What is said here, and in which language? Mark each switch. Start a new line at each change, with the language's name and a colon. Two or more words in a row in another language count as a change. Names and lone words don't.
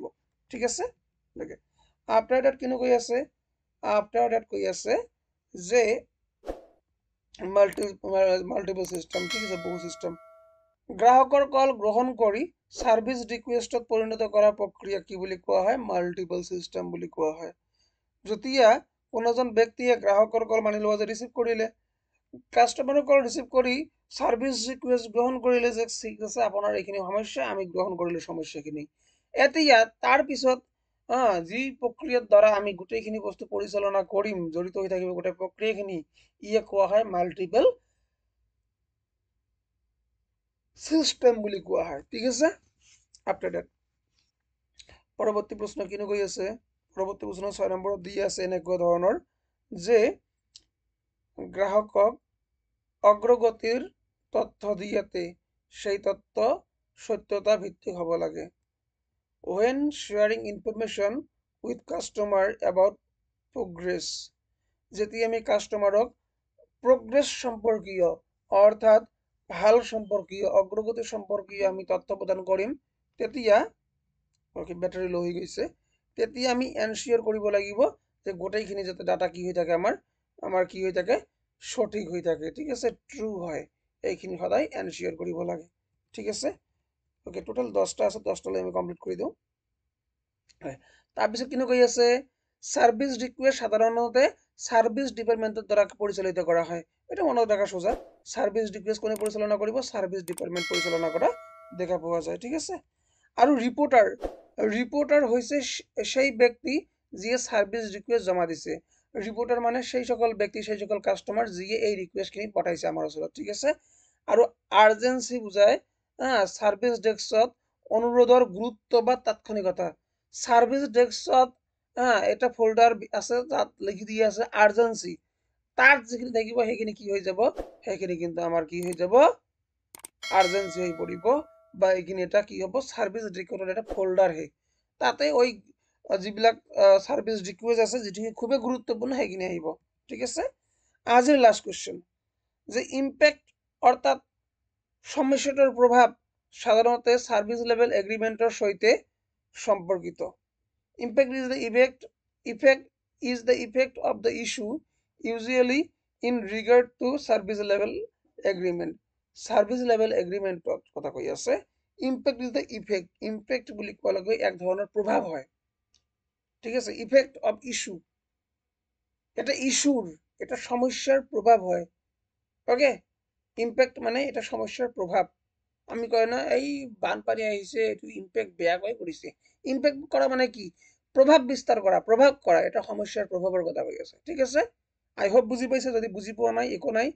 Assamese: ঠিক আছে,
English: after that
Assamese: কিনো কৈ আছে,
English: after that
Assamese: কৈ আছে যে
English: multiple system.
Assamese: ঠিক আছে, বহু সিস্টেম। গ্ৰাহকৰ কল গ্ৰহণ কৰি
English: service requestত
Assamese: পৰিণত কৰা প্ৰক্ৰিয়া কি বুলি কোৱা হয়,
English: multiple system
Assamese: বুলি কোৱা হয়। যেতিয়া কোনো এজন ব্যক্তিয়ে গ্ৰাহকৰ কল মানি লোৱা যে ৰিচিভ কৰিলে, কাস্টমাৰৰ কল ৰিচিভ কৰি
English: service request
Assamese: গ্ৰহণ কৰিলে যে ঠিক আছে আপোনাৰ এইখিনি সমস্যা, আমি গ্ৰহণ কৰিলো সমস্যাখিনি। এতিয়া তাৰ পিছত যি প্ৰক্ৰিয়াৰ দ্বাৰা আমি গোটেইখিনি বস্তু পৰিচালনা কৰিম, জড়িত হৈ থাকিব গোটেই প্ৰক্ৰিয়াখিনি, ইয়ে কোৱা হয়
English: multiple system
Assamese: বুলি কোৱা হয়। ঠিক আছে,
English: after that
Assamese: পৰৱৰ্তী প্ৰশ্ন কিনো কৈ আছে, পৰৱৰ্তী প্ৰশ্ন 6 নম্বৰত দি আছে এনেকুৱা ধৰণৰ যে গ্ৰাহকক অগ্ৰগতিৰ তথ্য দিয়াতে সেই তথ্য সত্যতা ভিত্তিক হ'ব লাগে।
English: when sharing information with customer about progress,
Assamese: যেতিয়া আমি কাস্টমাৰক প্রোগ্রেস সম্পর্কীয় অর্থাৎ ভাল সম্পর্কীয়, অগ্রগতি সম্পর্কীয় আমি তথ্য প্রদান কৰিম, তেতিয়া
English: battery low
Assamese: হৈ গৈছে, তেতিয়া আমি এনশিওর কৰিব লাগিব যে গোটেইখিনি যাতে ডাটা কি হৈ থাকে, আমাৰ কি হৈ থাকে, সঠিক হৈ থাকে। ঠিক আছে, ট্ৰু হয়, এইখিনি সদায় এনশিওর কৰিব লাগে। ঠিক আছে, ওকে, টোটাল 10টা আছে, 10টালৈ আমি কমপ্লিট কৰি দিওঁ। তাৰপিছত কিনো কৈ আছে,
English: service request
Assamese: সাধাৰণতে
English: service departmentের
Assamese: দ্বারা পরিচালিত করা হয়। এটা মনত রাখা সোজা,
English: service request
Assamese: কোনে পরিচালনা কৰিব,
English: service department
Assamese: পরিচালনা কৰা দেখা পোৱা যায়। ঠিক আছে, আৰু রিপোর্টার হৈছে সেই ব্যক্তি যিয়ে
English: service request
Assamese: জমা দিছে। রিপোর্টার মানে সেই সকল ব্যক্তি, সেই সকল কাস্টমার যিয়ে এই রিকোয়েস্টখিনি পঠাইছে আমাৰ ওচৰত। ঠিক আছে, আৰু আর্জেন্সি বুজায়
English: service deskত
Assamese: অনুৰোধৰ গুৰুত্ব বা তাৎক্ষণিকতা।
English: service deskত
Assamese: এটা ফোল্ডার আছে, তাত লিখি দিয়া আছে আর্জেন্সি, তাত যিখিনি থাকিব সেইখিনি কি হৈ যাব, সেইখিনি কিন্তু আমাৰ কি হৈ যাব, আর্জেন্সি হৈ পৰিব, বা এইখিনি এটা কি হ'ব,
English: service recordের
Assamese: একটা ফোল্ডার হে, তাতে ওই যিবিলাক
English: service request
Assamese: আছে যেটি খুবই গুরুত্বপূর্ণ সেইখিনি আহিব। ঠিক আছে, আজিৰ
English: last question
Assamese: যে ইম্প্যাক্ট অর্থাৎ সমস্যাটোৰ প্ৰভাৱ সাধাৰণতে
English: service level agreementৰ
Assamese: সৈতে সম্পৰ্কিত impact
English: is the effect of the issue usually in regard to service level agreement
Assamese: কথা কৈ আছে
English: impact is the impact
Assamese: বুলি কোৱাৰ লগে এক ধৰণৰ প্ৰভাৱ হয় ঠিক আছে
English: effect of issue
Assamese: এটা ইস্যুৰ এটা সমস্যাৰ প্ৰভাৱ হয় ওকে ইম্প্যাক্ট মানে এটা সমস্যাৰ প্ৰভাৱ আমি কয় না এই বানপানী আহিছে এটো ইম্প্যাক্ট বেয়াকৈ কৰিছে ইম্প্যাক্ট কৰা মানে কি প্ৰভাৱ বিস্তাৰ কৰা এটা সমস্যাৰ প্ৰভাৱৰ কথা কৈ আছে ঠিক আছে
English: I hope
Assamese: বুজি পাইছে যদি বুজি পোৱা নাই একো নাই